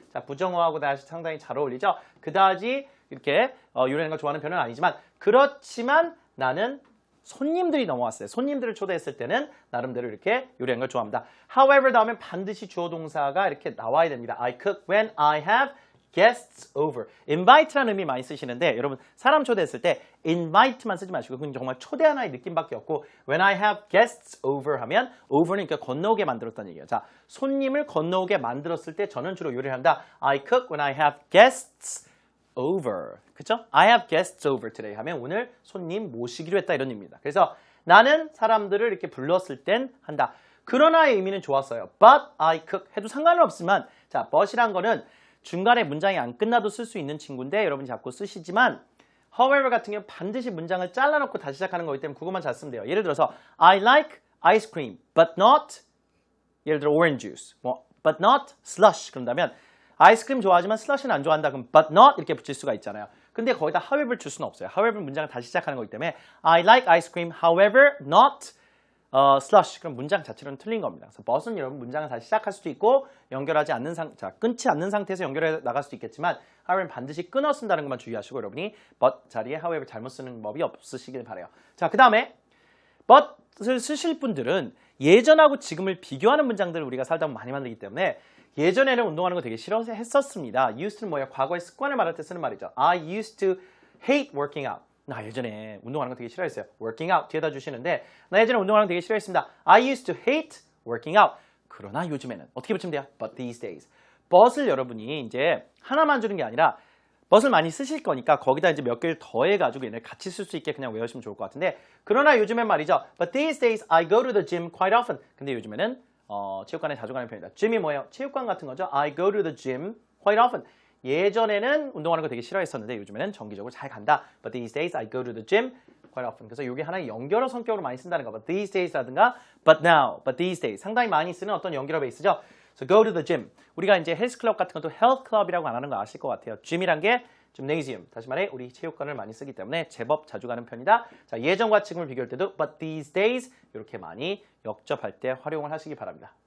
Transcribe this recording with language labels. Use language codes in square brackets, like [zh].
[ko] 자, 부정어하고 다시 상당히 잘 어울리죠. 그다지 이렇게 요리하는 걸 좋아하는 편은 아니지만 그렇지만 나는 손님들이 넘어왔어요. 손님들을 초대했을 때는 나름대로 이렇게 요리하는 걸 좋아합니다. However 다음에 반드시 주어 동사가 이렇게 나와야 됩니다. [en] I cook when I have guests over. [ko] invite라는 의미 많이 쓰시는데 여러분 사람 초대했을 때 invite만 쓰지 마시고 그건 정말 초대하나의 느낌밖에 없고 [en] when I have guests over [ko] 하면 over는 그러니까 건너오게 만들었다는 얘기예요. 자, 손님을 건너오게 만들었을 때 저는 주로 요리를 한다. [en] I cook when I have guests over. [ko] 그쵸? [en] I have guests over today [ko] 하면 오늘 손님 모시기로 했다 이런 의미입니다. 그래서 나는 사람들을 이렇게 불렀을 땐 한다. 그러나의 의미는 좋았어요. But I cook 해도 상관은 없지만 자, but이란 거는 중간에 문장이 안 끝나도 쓸 수 있는 친구인데 여러분이 자꾸 쓰시지만 however 같은 경우는 반드시 문장을 잘라놓고 다시 시작하는 거기 때문에 그것만 잘 쓰면 돼요. 예를 들어서 [en] I like ice cream but not [ko] 예를 들어 [en] orange juice but not slush [ko] 그런다면 아이스크림 좋아하지만 슬러시는 안 좋아한다 그럼 but not 이렇게 붙일 수가 있잖아요. 근데 거기다 however 줄 수는 없어요. however 문장을 다시 시작하는 거기 때문에 [en] I like ice cream however not slush [ko] 그럼 문장 자체로는 틀린 겁니다. 그래서 but은 여러분 문장을 다시 시작할 수도 있고 연결하지 않는 끊지 않는 상태에서 연결해 나갈 수도 있겠지만 however는 반드시 끊어 쓴다는 것만 주의하시고 여러분이 but 자리에 however 잘못 쓰는 법이 없으시길 바라요. 자, 그 다음에 but을 쓰실 분들은 예전하고 지금을 비교하는 문장들을 우리가 살다 보면 많이 만들기 때문에 예전에는 운동하는 거 되게 싫어했었습니다. used는 뭐예요? 과거의 습관을 말할 때 쓰는 말이죠. [en] I used to hate working out. [ko] 나 예전에 운동하는 거 되게 싫어했어요. working out 뒤에다 주시는데 나 예전에 운동하는 거 되게 싫어했습니다. [en] I used to hate working out. [ko] 그러나 요즘에는 어떻게 붙이면 돼요? [en] But these days. [ko] but을 여러분이 이제 하나만 주는 게 아니라 but을 많이 쓰실 거니까 거기다 이제 몇 개를 더해가지고 얘네 같이 쓸 수 있게 그냥 외우시면 좋을 것 같은데 그러나 요즘엔 말이죠. [en] But these days I go to the gym quite often. [ko] 근데 요즘에는 체육관에 자주 가는 편이다. gym이 뭐예요? 체육관 같은 거죠. [en] I go to the gym quite often. [ko] 예전에는 운동하는 거 되게 싫어했었는데 요즘에는 정기적으로 잘 간다. [en] But these days I go to the gym quite often. [ko] 그래서 이게 하나의 연결어 성격으로 많이 쓴다는 거. [en] But these days [ko] 라든가 but now, but these days 상당히 많이 쓰는 어떤 연결어 베이스죠. [en] So go to the gym. [ko] 우리가 이제 헬스클럽 같은 것도 health club이라고 안 하는 거 아실 것 같아요. gym이란 게 gymnasium. 다시 말해 우리 체육관을 많이 쓰기 때문에 제법 자주 가는 편이다. 자, 예전과 지금을 비교할 때도 [en] but these days [ko] 이렇게 많이 역접할 때 활용을 하시기 바랍니다.